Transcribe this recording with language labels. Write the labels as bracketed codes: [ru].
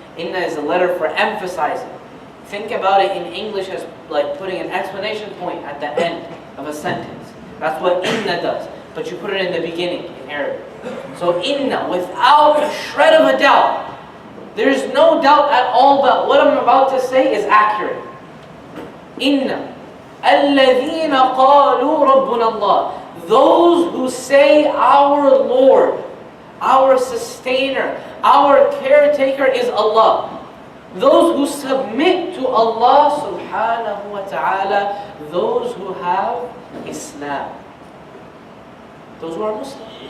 [en] Inna is a letter for emphasizing. Think about it in English as like putting an exclamation point at the end of a sentence. That's what inna does. But you put it in the beginning in Arabic. So inna, without a shred of a doubt, there's no doubt at all that what I'm about to say is accurate. [ar] Inna الَّذِينَ قَالُوا رَبُّنَا اللَّهُ. [en] Those who say our Lord, our sustainer, our caretaker is Allah. Those who submit to Allah subhanahu wa ta'ala, those who have Islam. Those who are Muslim.